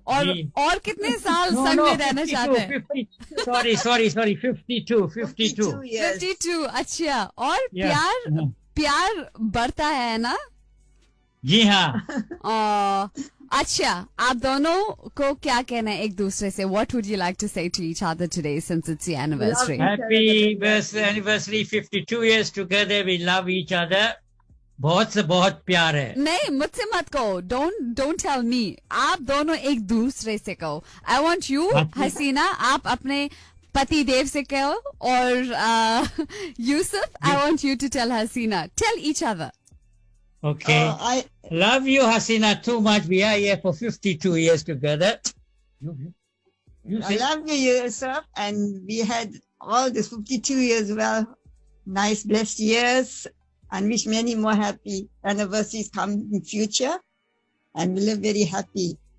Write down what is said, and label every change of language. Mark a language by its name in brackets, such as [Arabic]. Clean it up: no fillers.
[Hindi] और कितने साल संग में रहना चाहते हैं? [English] Sorry 52. [Hindi] अच्छा, और प्यार बढ़ता है ना? जी हाँ. अच्छा, आप दोनों को क्या कहना है एक दूसरे से? [English] What would you like to say to each other today since it's the anniversary? Happy birthday anniversary, 52 years together, we love each other. [Hindi] बहुत से बहुत प्यार है. नहीं, मुझसे मत कहो. [English] Don't tell me. [Hindi] आप दोनों एक दूसरे से कहो. [English] I want you Haseena, [Hindi] आप अपने पति देव से कहो, [English] और Yusuf, I want you to tell Hasina. Tell each other. Okay. I love you, Hasina, too much. We are here for 52 years together. You I love you, Yusuf, and we had all these 52 years, well, nice, blessed years, and wish many more happy anniversaries come in future, and we live very happy.